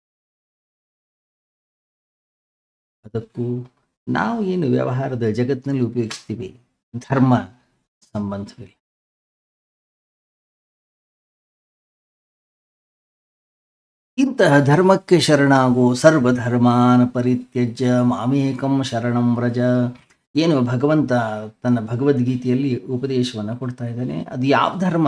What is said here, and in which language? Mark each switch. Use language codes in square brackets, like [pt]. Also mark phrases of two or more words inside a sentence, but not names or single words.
[kn] ಅದಕ್ಕೂ ನಾವು ಏನು ವ್ಯವಹಾರದ ಜಗತ್ತಿನಲ್ಲಿ ಉಪಯೋಗಿಸ್ತೀವಿ, ಧರ್ಮ ಸಂಬಂಧವಿಲ್ಲ. ಇಂತಹ ಧರ್ಮಕ್ಕೆ ಶರಣಾಗು, [sa] ಸರ್ವಧರ್ಮಾನ್ ಪರಿತ್ಯಜ್ಯ ಮಾಮೇಕಂ ಶರಣಂ ವ್ರಜ. [kn] ಏನು ಭಗವಂತ ತನ್ನ ಭಗವದ್ಗೀತೆಯಲ್ಲಿ ಉಪದೇಶವನ್ನು ಕೊಡ್ತಾ ಇದ್ದಾನೆ, ಅದು ಯಾವ ಧರ್ಮ?